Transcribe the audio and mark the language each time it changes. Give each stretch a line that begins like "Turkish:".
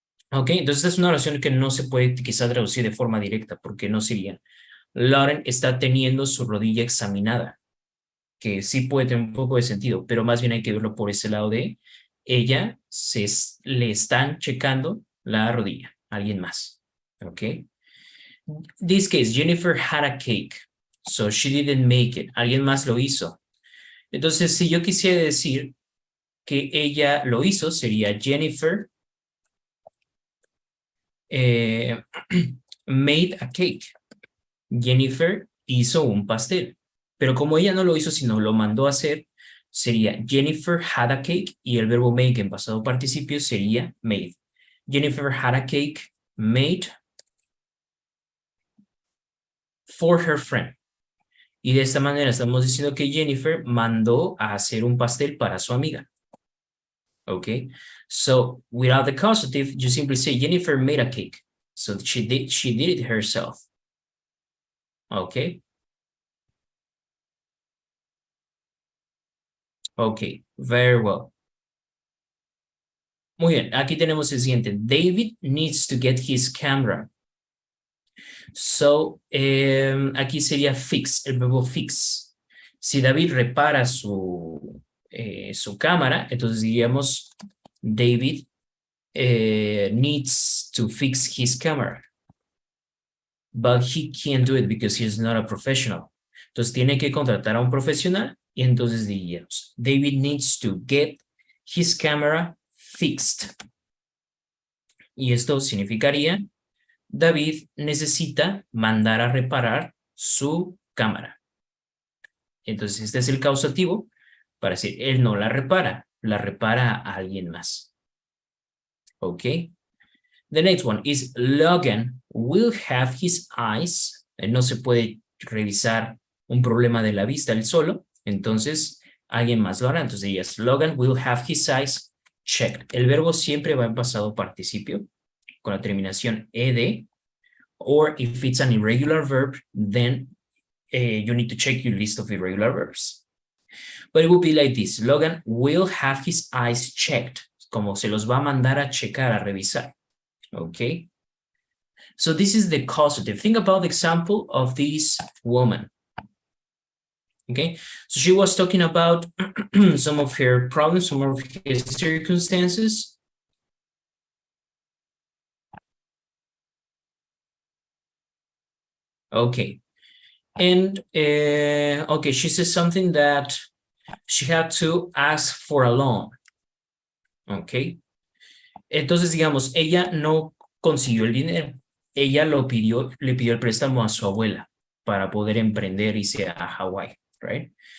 Spanish: Ok, entonces es una oración que no se puede quizá traducir de forma directa porque no sería. Lauren está teniendo su rodilla examinada, que sí puede tener un poco de sentido, pero más bien hay que verlo por ese lado de ella le están checando la rodilla, alguien más.
English: Okay. This case, Jennifer had a cake, so she didn't make it.
Spanish: Alguien más lo hizo. Entonces, si yo quisiera decir que ella lo hizo, sería
English: Jennifer made a cake.
Spanish: Jennifer hizo un pastel. Pero como ella no lo hizo, sino lo mandó a hacer, sería
English: Jennifer had a cake
Spanish: y el verbo make en pasado participio sería made.
English: Jennifer had a cake made for her friend.
Spanish: Y de esta manera estamos diciendo que Jennifer mandó a hacer un pastel para su amiga.
English: Okay, so without the causative, you simply say Jennifer made a cake. So she did it herself. Okay. Okay, very well.
Spanish: Muy bien, aquí tenemos el siguiente.
English: David needs to get his camera.
Spanish: So, aquí sería fix, el verbo fix. Si David repara su cámara, entonces diríamos
English: David needs to fix his camera. But he can't do it because he's not a professional.
Spanish: Entonces tiene que contratar a un profesional y entonces diríamos
English: David needs to get his camera fixed.
Spanish: Y esto significaría David necesita mandar a reparar su cámara. Entonces, este es el causativo para decir, él no la repara a alguien más. ¿Ok?
English: The next one is Logan will have his eyes.
Spanish: No se puede revisar un problema de la vista él solo, entonces alguien más lo hará.
English: Entonces, yes, Logan will have his eyes checked.
Spanish: El verbo siempre va en pasado participio con la terminación ed,
English: or if it's an irregular verb, then you need to check your list of irregular verbs. But it would be like this. Logan will have his eyes checked.
Spanish: Como se los va a mandar a checar, a revisar. Okay?
English: So this is the causative. Think about the example of this woman. Okay? So she was talking about some of her problems, some of her circumstances. Okay. And, okay, she says something that she had to ask for a loan. Ok.
Spanish: Entonces, digamos, ella no consiguió el dinero. Ella le pidió el préstamo a su abuela para poder emprender y irse a Hawái, right?